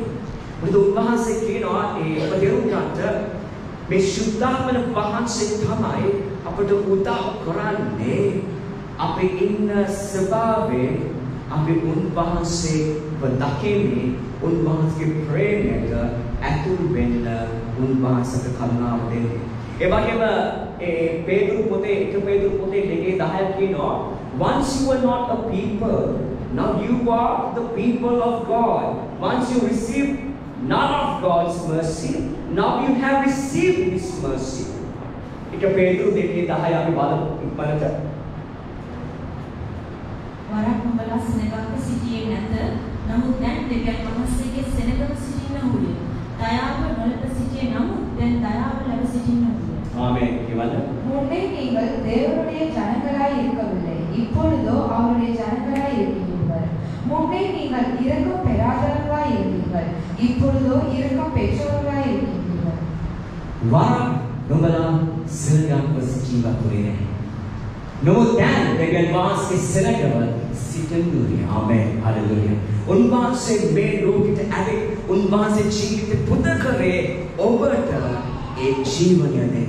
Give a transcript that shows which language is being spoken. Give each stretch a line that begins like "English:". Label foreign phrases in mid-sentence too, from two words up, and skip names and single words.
Sinhala: මොකද උන්වහන්සේ කියනවා ඒ ප්‍රතිරුක්කට මේ සුද්ධාත්මන වහන්සේ තමයි අපට උදව් කරන්නේ අපේ ඉන්න ස්වභාවයේ අපි උන්වහන්සේව දකින්නේ උන්වහන්සේගේ ප්‍රේමයට ඇතුළු වෙන්න උන්වහන්සේට කරුණාව දෙන්නේ. ඒ වගේම ඒ පේතුරු පොතේ 1 පේතුරු පොතේ 2:10 කියනවා
English: once you were not a people, now you are the people of God. Once you received none of God's mercy, now you have received His mercy.
Sinhala: 1 පේතුරු 2:10 අපි බලමු ඉක්මනට. වරක් නුඹලා සෙනගක සිටියේ නැත. නමුත් දැන් දෙවියන් වහන්සේගේ සෙනගව සිටින්නහුය. දයාව නොලැබ සිටියේ නමුත් දැන් දයාව ලැබ සිටින්නහුය.
Tamil: ஆமென். இவன் முன்னே நீங்கள் தேவனுடைய ஜனங்களாய் இருக்கவில்லை, இப்பொழுதோ அவருடைய ஜனங்களாய் இருக்கிறீர்கள். முன்னே நீங்கள் இரக்கம் பெறாதவர்களாய் இருந்தீர்கள், இப்பொழுதோ இரக்கம் பெற்றவர்களாய் இருக்கிறீர்கள்.
Sinhala: வரம் නුඹලා සෙනගක සිටින්නහුය. නමුත් දැන් දෙවියන් වහන්සේ සෙනගව සිටින්නහුය. ආමෙන්. හලෙලුයා. උන්වහන්සේ මේ ලෝකෙට ඇවිත් උන්වහන්සේ ජීවිත පුද කරේ ඔබට ඒ ජීවනය දෙන්න.